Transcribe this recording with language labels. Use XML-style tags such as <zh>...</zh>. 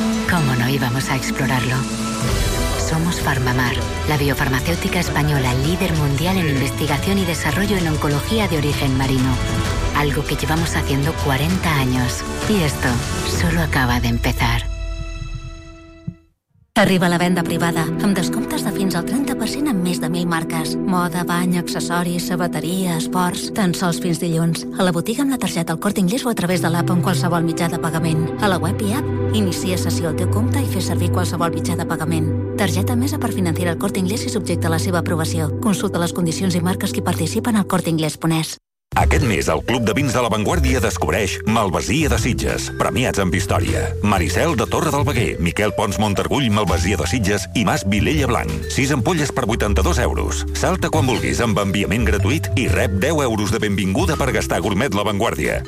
<es>¿Cómo no íbamos a explorarlo? Somos Farmamar, la biofarmacéutica española líder mundial en investigación y desarrollo en oncología de origen marino. Algo que llevamos haciendo 40 años. Y esto solo acaba de empezar.</es> <ca>Arriba la venda privada, amb descomptes de fins al 30% en més de 1.000 marques. Moda, bany, accessoris, sabateria, esports... Tan sols fins dilluns. A la botiga amb la targeta al Corte Inglés o a través de l'app en qualsevol mitjà de pagament. A la web i app, inicia sessió al teu compte i fes servir qualsevol mitjà de pagament. Targeta emesa per financer el Corte Inglés i subjecte a la seva aprovació. Consulta les condicions i marques que participen al Corte Inglés Ponés. Aquest mes, el Club de Vins de la Vanguardia descobreix Malvasia de Sitges, premiats amb història. Maricel de Torre del Veguer, Miquel Pons Montargull, Malvasia de Sitges i Mas Vilella Blanc. 6 ampolles per 82 euros. Salta quan vulguis amb enviament gratuït i rep 10 euros de benvinguda per gastar gourmet La Vanguardia.</ca>